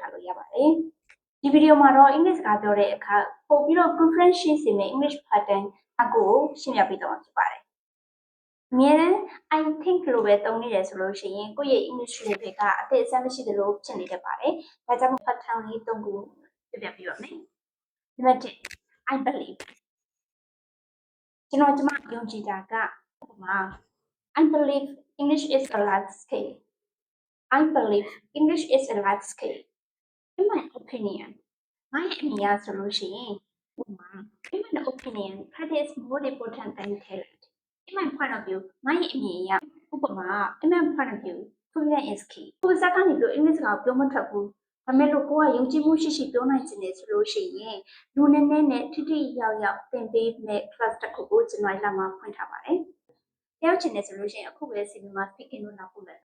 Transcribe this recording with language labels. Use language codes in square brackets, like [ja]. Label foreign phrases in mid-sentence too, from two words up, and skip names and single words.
[my] ထားလို့ရပါတယ်ဒီဗီဒီယိုမှာတော့အင်္ဂလိပ်စကားပြောတဲ့အခါပို့ပြီးတော့ conference ရှင်းစီမယ် [en] English pattern [my] အကိုရှင်းပြပေးတော့မှာဖြစ်ပါတယ်အမြဲတမ်း [en] I think [my] လို့ပဲသုံးနေတယ်ဆိုလို့ရှိရင်ကိုယ့်ရဲ့ [en] English level [my] ကအ သက်အဆန်းမရှိသလိုဖြစ်နေတတ်ပါတယ်ဒါကြောင့် pattern လေး၃ခုပြပြပြီးတော့မယ်နံပါတ်1 [en] I believe [my] ကျွန်တော်ယုံကြည်တာကဥပမာ I [en] believe English is a life skill I believe English is a life skill in my opinion [my] ငါရဲ့အမြင်အရဆိုလို့ရှိရင်ဥ ပမာ [en] in my opinion practice more important than talent in my point of view [my] ငါရဲ့အမြင်အရဥပမာ [en] in my point of view confidence is key [my] ကိုယ်စကားကနေပြီးအင်္ဂလိပ်စကားကိုပြောမထွက်ဘူးဒါမဲ့လို့ကိုကယုံကြည်မှုရှိရှိပြောနိုင်ခြင်းနဲ့ဆိုလို့ရှိရင်လူနည်းနည်းနဲ့ထိထိရောက်သင်ပေးမဲ့ class တစ်ခုကိုကျွန်တော်လာမှာဖွင့်ထားပါတယ်။တယောက်ချင်တယ်ဆိုလို့ရှိရင်အခုပဲ CV မှာ speaking လို့လာပို့လိုက်